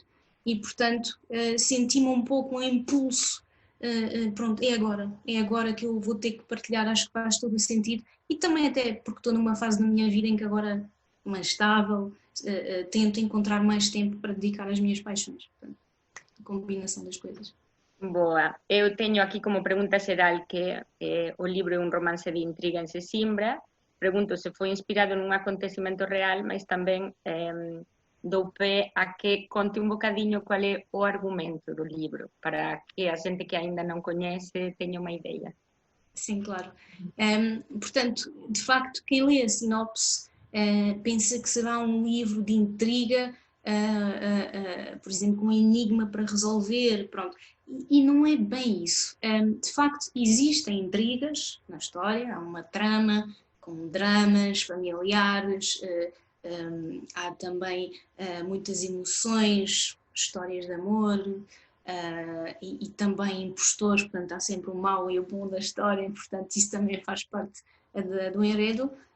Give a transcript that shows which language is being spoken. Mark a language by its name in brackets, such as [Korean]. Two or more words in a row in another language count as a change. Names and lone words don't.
[Portuguese] E portanto senti-me um pouco um impulso, pronto, é agora que eu vou ter que partilhar, acho que faz todo o sentido e também até porque estou numa fase da minha vida em que agora mais estável, tento encontrar mais tempo para dedicar às minhas paixões. Portanto, a combinação das coisas. Boa. [Galician] Eu teño aquí como pregunta xeral que o libro é un romance de intriga en Sesimbra. Pregunto se foi inspirado nun acontecimento real, mas tamén dou pé a que conte un bocadiño cual é o argumento do libro, para que a xente que aínda non coñece teña unha idea. [Portuguese] Sim, claro. Portanto, de facto, quem lê a sinopse pensa que será um livro de intriga, por exemplo, um enigma para resolver, pronto. E não é bem isso. De facto, existem intrigas na história, há uma trama com dramas familiares, há também muitas emoções, histórias de amor, e também impostores, portanto há sempre o mau e o bom da história, portanto isso também faz parte do enredo,